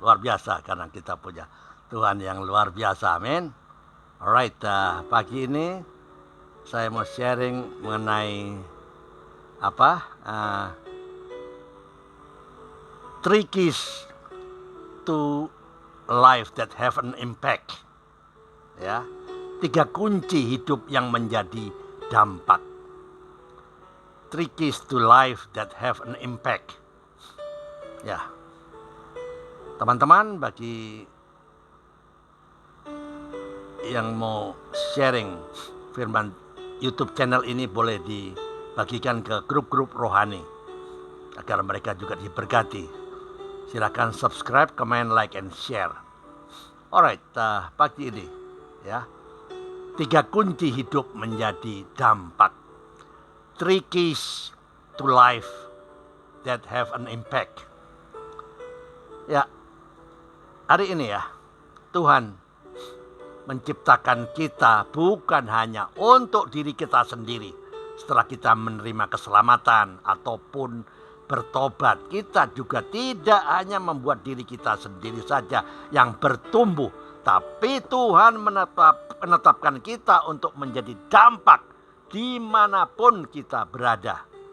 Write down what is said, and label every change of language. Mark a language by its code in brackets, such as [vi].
[id] Luar biasa karena kita punya Tuhan yang luar biasa. Amin. Alright, pagi ini saya mau sharing mengenai apa? [en] Three keys to life that have an impact. [id] Ya, tiga kunci hidup yang menjadi dampak. [en] Three keys to life that have an impact. [id] Ya, teman-teman, bagi yang mau sharing firman YouTube channel ini boleh dibagikan ke grup-grup rohani agar mereka juga diberkati. Silakan [en] subscribe, comment, like, and share. [id] Alright, pagi ini ya, tiga kunci hidup menjadi dampak. [en] Three keys to life that have an impact. [id] Ya, hari ini ya, Tuhan menciptakan kita bukan hanya untuk diri kita sendiri. Setelah kita menerima keselamatan ataupun bertobat, kita juga tidak hanya membuat diri kita sendiri saja yang bertumbuh, tapi Tuhan menetapkan kita untuk menjadi dampak dimanapun kita berada.